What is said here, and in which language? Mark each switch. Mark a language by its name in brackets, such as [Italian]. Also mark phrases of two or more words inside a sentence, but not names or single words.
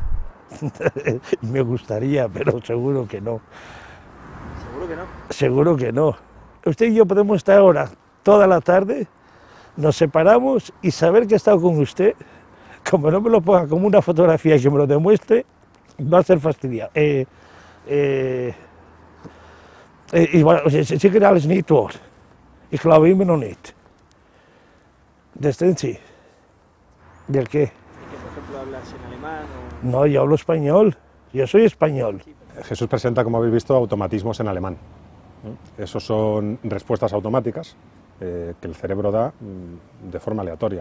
[Spanish] Me gustaría, pero seguro que no. Seguro que no. Seguro que no. Usted y yo podemos estar ahora toda la tarde, nos separamos y saber que he estado con usted, como no me lo ponga como una fotografía y que me lo demuestre, va a ser fastidiado. [Dutch] Ik zie er alles niet door. Ik geloof helemaal nog niet. [Spanish] Sí. ¿Del qué? ¿Y que, por ejemplo, hablas en alemán o...? No, yo hablo español. Yo soy español. Jesús presenta, como habéis visto, automatismos en alemán. Esos son respuestas automáticas que el cerebro da de forma aleatoria.